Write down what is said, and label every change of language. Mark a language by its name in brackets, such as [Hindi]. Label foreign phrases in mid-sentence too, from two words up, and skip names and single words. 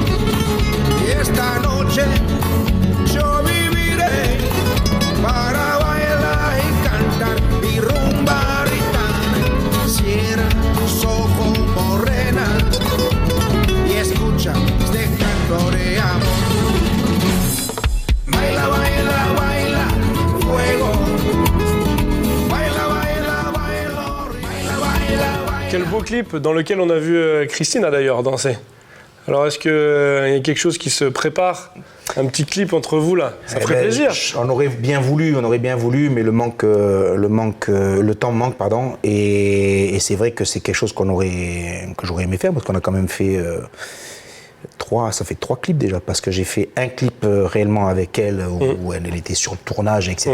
[Spanish] Y esta noche yo viviré para bailar y cantar y rumbar y tan. Cierra tus ojos, morena, y escucha este canto de amor. Baila, baila, baila, fuego. Baila, baila, baila, baila, baila, baila. [French] Quel beau clip dans lequel on a vu Christina d'ailleurs danser. Alors est-ce qu'il y a quelque chose qui se prépare ? Un petit clip entre vous là ? Ça ferait plaisir. On aurait bien voulu, mais le temps manque, pardon. Et c'est vrai que c'est quelque chose que j'aurais aimé faire, parce qu'on a quand même fait ça fait 3 clips déjà, parce que j'ai fait un clip réellement avec elle où elle était sur le tournage, etc.